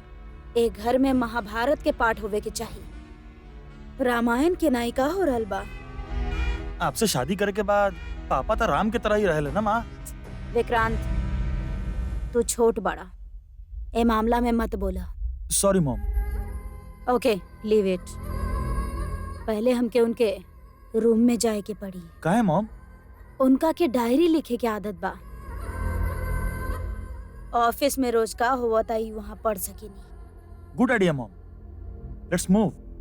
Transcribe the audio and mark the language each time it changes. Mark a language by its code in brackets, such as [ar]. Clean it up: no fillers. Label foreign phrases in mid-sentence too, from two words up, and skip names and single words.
[bho] एक घर में महाभारत के पाठ होवे के चाहिए। रामायण के नायिका हो रहल बा। आपसे शादी करे के बाद पापा तो राम के तरह ही रहले ना माँ। विक्रांत, तू छोट बड़ा, ए मामला में मत बोला। [en] sorry mom. okay, leave it. [bho] पहले हमके उनके रूम में जाए के पड़ी। काहे मॉम? उनका के डायरी लिखे के आदत बा। ऑफिस में रोज का हुआ था ही वहाँ पढ़ सकेनी। [en] good idea mom, let's move.